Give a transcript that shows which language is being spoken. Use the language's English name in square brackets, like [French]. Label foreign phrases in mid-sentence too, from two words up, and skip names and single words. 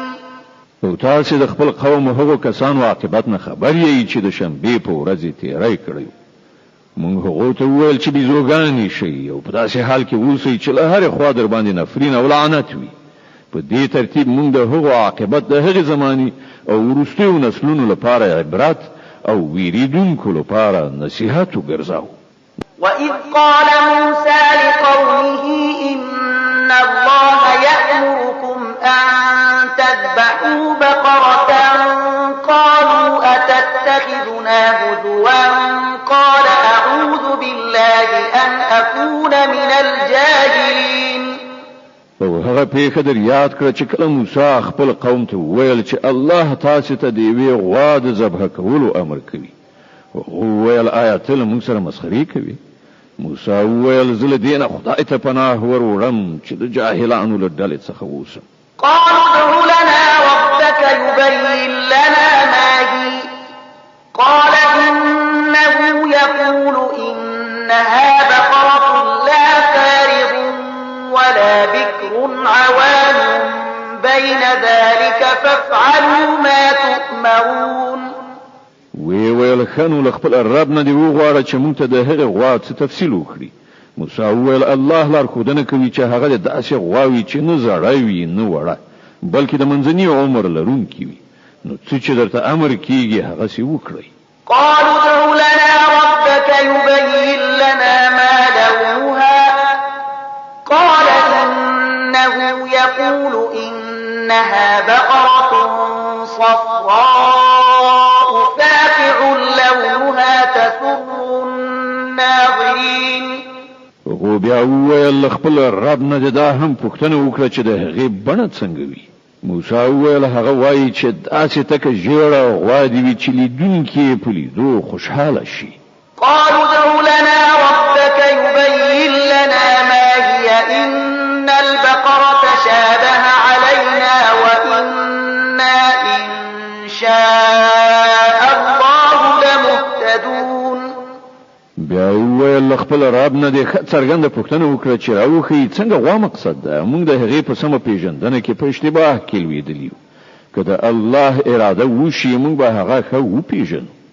[Pashto] او تاسو د خپل قوم هغو کسانو عاقبت نه خبر یې چې د شنبې په ورځ تیری کړی. موږ هغو ته وویل چې بیزوګانې شئ او په داسې حال کې اوسئ چې له هرې خوا در باندې نفرین او لعنت وي. په دې ترتیب موږ د هغو عاقبت د هغې زمانې او وروستیو نسلونو لپاره عبرت او ویریدونکو لپاره نصیحت وګرځاو. [Arabic] وَإِذْ قَالَ مُوسَى لِقَوْمِهِ إِنَّ اللَّهَ يَأْمُرُكُمْ أَن تَذْبَحُوا بَقَرَةً قَالُوا أَتَتَّخِذُنَا هُزُوًا قَالَ أَعُوذُ بِاللَّهِ أَنْ أَكُونَ مِنَ الْجَاهِلِينَ. [Pashto] او هغه پیښه در یاد کړه چې کله موسی خپل قوم ته وویل چې الله تاسو ته د یوې غوا د ذبح کولو امر کوي وویل آیا ته له موږ سره مسخرې کوي؟ موسی وویل زه له دې نه خدای ته پناه ور وړم چې د جاهلانو له ډلې څخه اوسم. [Arabic] قالوا ادع لنا ربك يبين لنا ما هي قال إنه يقول إنها بقرة لا فارغ ولا بكر عوان بين ذلك فافعلوا ما تؤمرون. [Pashto] ویل خنو له خپل رب نه دی وغواړه چې موږ ته د هغه غوا څه تفصیل وکړي. موسی ویل الله لار خودنه کوي چې هغه داسې غواوي چې نه زړی وي نه وړه بلکې د منځني عمر لرونکي وي. نو څه چې درته امر کیږي هغه سي وکړئ. [Arabic] قالوا ادع لنا ربك يبين لنا ما لونها قال إنه يقول إنها بقرة صفراء فاقع لونها تسر الناظرين. [Pashto] خو بیا وویل خپل رب نه دا هم پوښتنه وکړه چې د هغې بڼه څنګه وي. موسی وویل هغه وایي چې داسې تکه ژیړه غوا دې وي چې لیدونکي یې په لیدو خوشحاله شي. [Arabic] قالوا ادع لنا ربك يبين لنا ما هي إن البقرة شابه علينا وإنا إن شاء الله لمهتدون. [Pashto] بیا وویل خپل رب نه دې څرګنده پوښتنه وکړه چې راوښیي څنګه غوا مقصد ده. موږ د هغې په سمه پیژندنه کې په اشتباه کې لوېدلي یو. که د الله اراده وشي موږ به هغه ښه وپیژنو.